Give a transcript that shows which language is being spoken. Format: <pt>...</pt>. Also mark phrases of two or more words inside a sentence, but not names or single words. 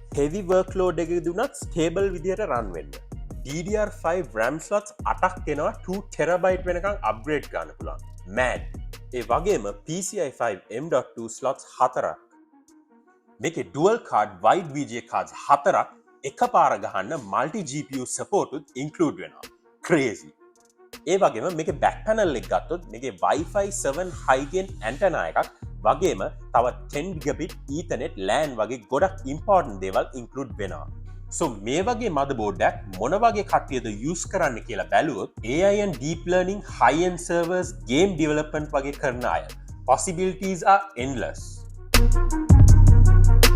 <en>heavy workload</en> <si>එකකදී උනත් stable විදියට run වෙන්න.</si> <en>DDR5 RAM slots</en> <si>8ක් එනවා 2 TB වෙනකන් upgrade ගන්න පුළුවන්. mad. ඒ වගේම</si> <en>PCIe 5 M.2 slots</en> <si>4ක්. මේකේ</si> <en>dual card wide VGA cards</en> <si>4ක් එකපාර ගහන්න</si> <en>multi GPU support</en> <si>උත් include වෙනවා. crazy. ඒ වගේම මේක</si> <en>back panel</en> <si>එක ගත්තොත් මේකේ</si> <en>Wi-Fi 7 high gain antenna</en> <si>එකක් වගේම තව</si> <en>10 gigabit Ethernet LAN</en> <si>වගේ ගොඩක් important දේවල් include වෙනවා. So මේ වගේ motherboard එකක් මොන වගේ කට්ටියද use කරන්න කියලා බැලුවොත්</si> <en>AI and deep learning high end servers game development</en> <si>වගේ කරන අය.</si> <en>Possibilities are endless.</en>